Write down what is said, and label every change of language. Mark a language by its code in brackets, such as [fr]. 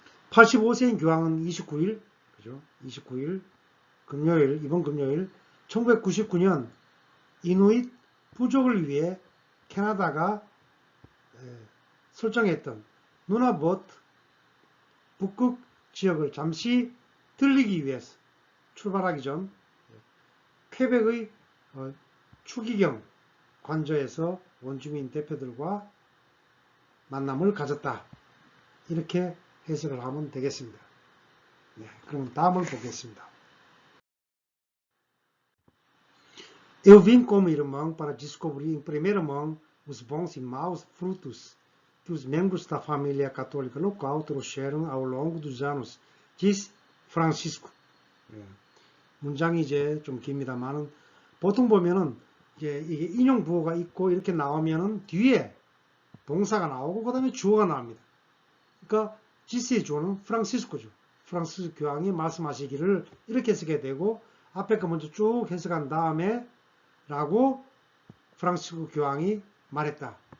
[ko] 85세인 교황은 29일, 그죠? 29일, 금요일, 이번 금요일, 1999년 이누잇 부족을 위해 캐나다가 설정했던 누나봇 북극 지역을 잠시 들리기 위해서 출발하기 전 퀘벡의 추기경 관저에서 원주민 대표들과 만남을 가졌다. 이렇게 해석을 하면 되겠습니다. 네, 그럼 다음을 보겠습니다. [pt] Eu vim como irmão para descobrir em primeira mão os bons e maus frutos que os membros da família católica local trouxeram ao longo dos anos, diz Francisco. [ko] 네, 문장이 이제 좀 깁니다만은 보통 보면은 이제 이게 인용 부호가 있고 이렇게 나오면은 뒤에 동사가 나오고 그 다음에 주어가 나옵니다. 그러니까 지스의 주어는 프랑시스코죠. 프랑시스 교황이 말씀하시기를 이렇게 쓰게 되고 앞에 거 먼저 쭉 해석한 다음에 라고 프랑시스코 교황이 말했다.